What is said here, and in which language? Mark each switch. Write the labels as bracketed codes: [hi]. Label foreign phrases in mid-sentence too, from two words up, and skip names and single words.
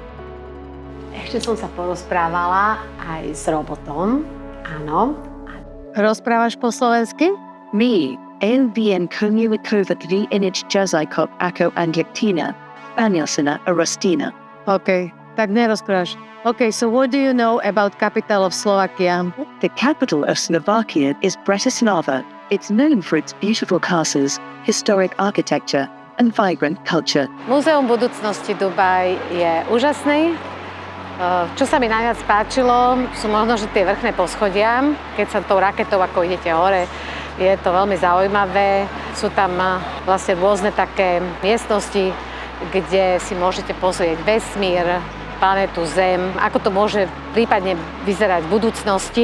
[sk] Ešte som sa porozprávala aj s robotom, áno. Rozprávaš po slovensky? Mi, LBN komunikovat inich jazajkop ako angličtina, španielsina a rustina. OK, tak nerozprávaš. [en] OK, so what do you know about capital of Slovakia? The capital of Slovakia is Bratislava. It's known for its beautiful castles, historic architecture, and vibrant culture. [sk] Múzeum budúcnosti Dubaj je úžasný. Čo sa mi najviac páčilo, sú možno, že tie vrchné poschodia. Keď sa tou raketou, ako idete hore, je to veľmi zaujímavé. Sú tam vlastne rôzne také miestnosti, kde si môžete pozrieť vesmír, planetu Zem, ako to môže prípadne vyzerať v budúcnosti.